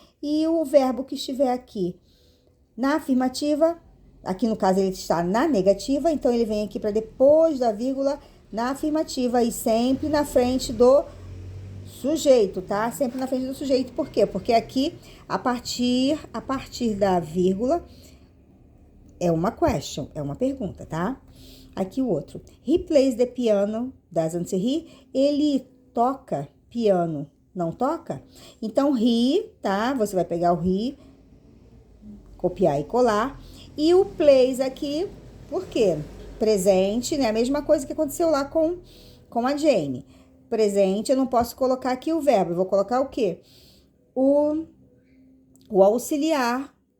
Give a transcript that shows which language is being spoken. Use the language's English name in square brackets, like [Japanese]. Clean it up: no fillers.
[Portuguese] E o verbo que estiver aqui na afirmativa, aqui no caso ele está na negativa, então ele vem aqui para depois da vírgula na afirmativa e sempre na frente do sujeito, tá? Sempre na frente do sujeito. Por quê? Porque aqui, a partir da vírgula, é uma question, é uma pergunta, tá? Aqui o outro. [English] He plays the piano, doesn't he? [Portuguese] Ele toca piano, não toca? Então, he, tá? Você vai pegar o he, copiar e colar. E o plays aqui, por quê? Presente, né? A mesma coisa que aconteceu lá com a Jane. Presente, eu não posso colocar aqui o verbo. Eu vou colocar o quê? O auxiliar.